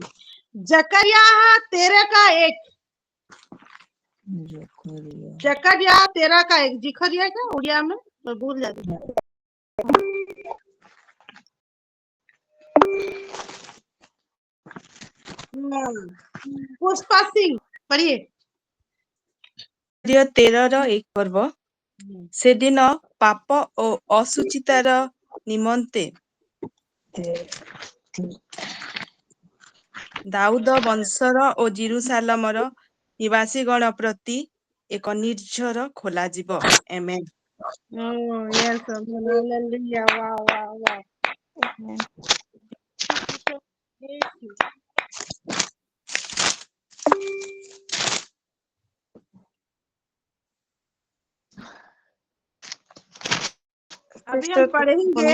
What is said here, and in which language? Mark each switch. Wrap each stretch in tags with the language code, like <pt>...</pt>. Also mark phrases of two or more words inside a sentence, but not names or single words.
<hi>जकरिया तेरह का एक, जकरिया 13 का 1, जिखरिया क्या उड़िया में मैं भूल जाती हूँ। पुष्पा सिंह पढ़िए।</hi> <or>13 पर्व ସେଦିନ ପାପ ଓ ଅସୁଚିତାର ନିମନ୍ତେ ଦାଉଦ ବଂଶର ଓ ଜିରୁସାଲମର ନିବାସୀଗଣ ପ୍ରତି ଏକ ନିର୍ଝର ଖୋଲାଯିବ। ଆମେନ୍।</or> <en>Oh, yes, hallelujah. Wow, wow, wow.</en> <hi>अभी हम पढ़ेंगे।</hi>